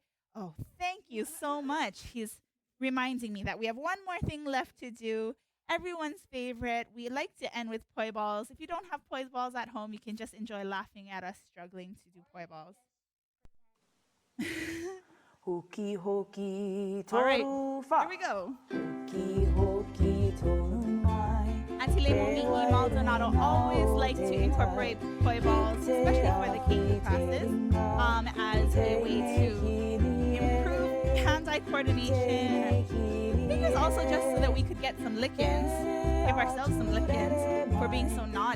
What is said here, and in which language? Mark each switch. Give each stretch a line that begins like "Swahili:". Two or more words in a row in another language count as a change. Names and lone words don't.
English: Oh, thank you so much. He's reminding me that we have one more thing left to do. Everyone's favorite. We like to end with poi balls. If you don't have poi balls at home, you can just enjoy laughing at us struggling to do poi balls.
Māori: Hoki hoki
English: All right,
Māori: toru fa.
English: here we go.
Māori: Hoki hoki toru mai.
English: Auntie Lemomi'i Maldonado always like to incorporate poi balls, especially for the Keiki classes, as a way to improve hand-eye coordination. I think it's also just so that we could get some lick-ins, give ourselves some lick-ins for being so naughty.